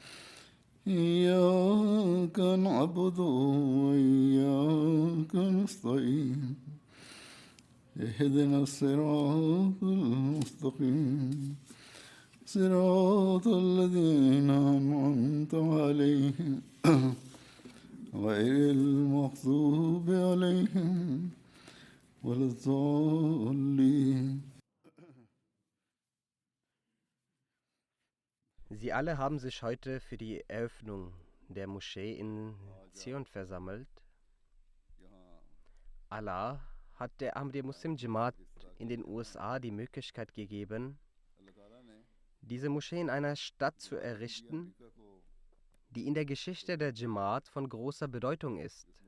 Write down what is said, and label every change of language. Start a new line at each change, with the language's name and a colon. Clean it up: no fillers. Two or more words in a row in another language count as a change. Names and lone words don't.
Arabic: إياك نعبد وإياك نستعين اهدنا الصراط المستقيم صراط الذين أنعمت عليهم غير المغضوب عليهم ولا الضالين.
German: Sie alle haben sich heute für die Eröffnung der Moschee in Zion versammelt. Allah hat der Ahmadiyya Muslim Jamaat in den USA die Möglichkeit gegeben, diese Moschee in einer Stadt zu errichten, die in der Geschichte der Jamaat von großer Bedeutung ist.